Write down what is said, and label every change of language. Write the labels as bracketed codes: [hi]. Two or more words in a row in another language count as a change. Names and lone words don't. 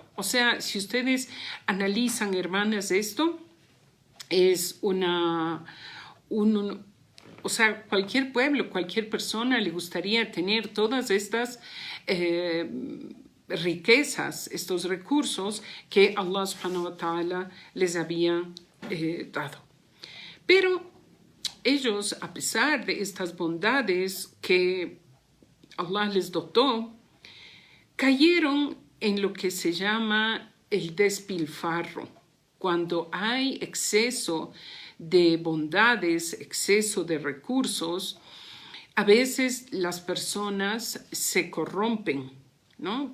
[es] O sea, si ustedes analizan, hermanas, esto es o sea, cualquier pueblo, cualquier persona le gustaría tener todas estas riquezas, estos recursos que [ar] الله سبحانه وتعالى [es] les había dado. Pero ellos, a pesar de estas bondades que Allah les dotó, cayeron en lo que se llama el despilfarro. Cuando hay exceso de bondades, exceso de recursos, a veces las personas se corrompen, ¿no?